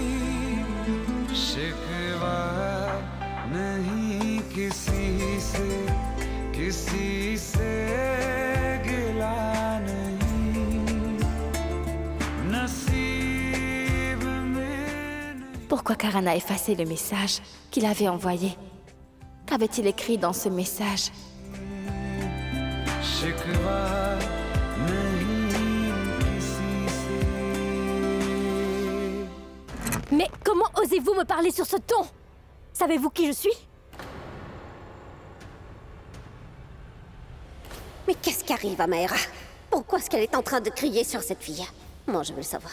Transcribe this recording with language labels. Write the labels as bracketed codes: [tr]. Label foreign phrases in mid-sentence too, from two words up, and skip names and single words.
[hi] शिकवा नहीं किसी से गिला नहीं नसीब में [fr] Pourquoi Karan a effacé le message qu'il avait envoyé? Qu'avait-il écrit dans ce message? [hi] शिकवा नहीं किसी से [fr] Mais comment osez-vous me parler sur ce ton? Savez-vous qui je suis? Mais qu'est-ce qui arrive à Mayra? Pourquoi est-ce qu'elle est en train de crier sur cette fille? Moi, je veux le savoir.